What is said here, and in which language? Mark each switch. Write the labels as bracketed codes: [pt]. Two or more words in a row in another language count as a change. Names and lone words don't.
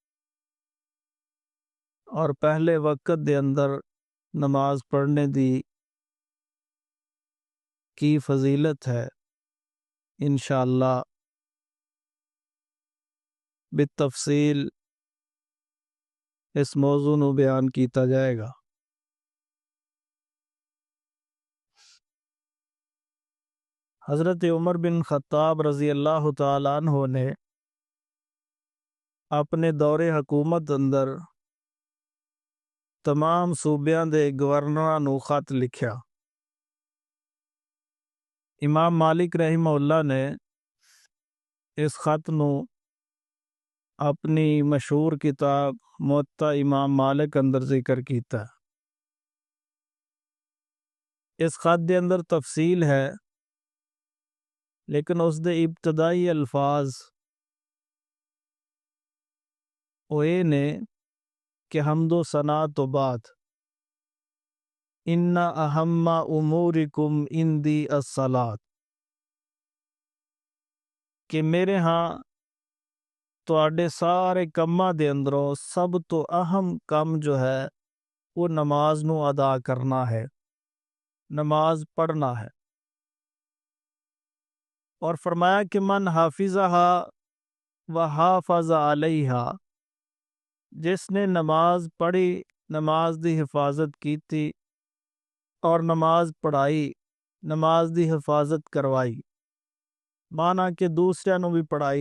[pa] اور پہلے وقت دے اندر نماز پڑھنے دی کی فضیلت ہے، انشاءاللہ بالتفصیل اس موضوع نو بیان کیتا جائے گا۔ حضرت عمر بن خطاب [ar] رضی اللہ تعالیٰ عنہ [pa] نے اپنے دور حکومت اندر تمام صوبیاں دے گورنراں نو خط لکھیا۔ امام مالک [ar] رحمہ اللہ [pa] نے اس خط نو اپنی مشہور کتاب موطا امام مالک اندر ذکر کیتا۔ اس خط دے اندر تفصیل ہے، لیکن اس دے ابتدائی الفاظ اوے نے کہ حمد و ثنا تو بعد [ar] ان اہم امورکم عندی الصلاۃ، [pa] کہ میرے ہاں تواڈے سارے کماں دے اندروں سب تو اہم کم جو ہے وہ نماز نو ادا کرنا ہے، نماز پڑھنا ہے۔ اور فرمایا کہ [ar] من حافظہا و حافظ علیہا، [pa] جس نے نماز پڑھی، نماز دی حفاظت کیتی اور نماز پڑھائی، نماز دی حفاظت کروائی، مانا کہ دوسرے نو بھی پڑھائی۔